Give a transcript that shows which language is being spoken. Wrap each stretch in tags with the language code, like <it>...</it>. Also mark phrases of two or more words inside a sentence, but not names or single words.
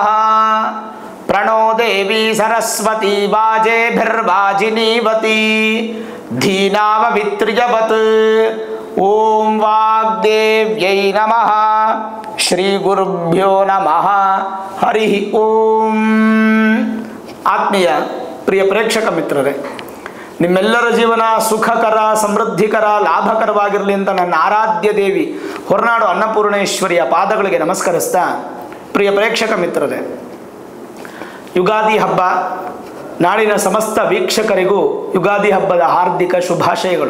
<sa>प्रणो देवी सरस्वती वाजेभिर्वाजिनीवती धीनाववित्र्यवत्। ओम वाग्देव्यै नमः। श्री गुरुभ्यो नमः। हरि ओम।</sa> <kn>ಆತ್ಮೀಯ ಪ್ರಿಯ ಪ್ರೇಕ್ಷಕ ಮಿತ್ರರೇ, ನಿಮ್ಮೆಲ್ಲರ ಜೀವನ ಸುಖಕರ, ಸಮೃದ್ಧಿಕರ, ಲಾಭಕರವಾಗಿರಲಿ ಅಂತ ನನ್ನ ಆರಾಧ್ಯ ದೇವಿ ಹೊರನಾಡು ಅನ್ನಪೂರ್ಣೇಶ್ವರಿಯ ಪಾದಗಳಿಗೆ ನಮಸ್ಕರಿಸ್ತಾ, ಪ್ರಿಯ ಪ್ರೇಕ್ಷಕ ಮಿತ್ರರೇ, ಯುಗಾದಿ ಹಬ್ಬ ನಾಡಿನ ಸಮಸ್ತ ವೀಕ್ಷಕರಿಗೂ ಯುಗಾದಿ ಹಬ್ಬದ ಹಾರ್ದಿಕ ಶುಭಾಶಯಗಳು.</kn>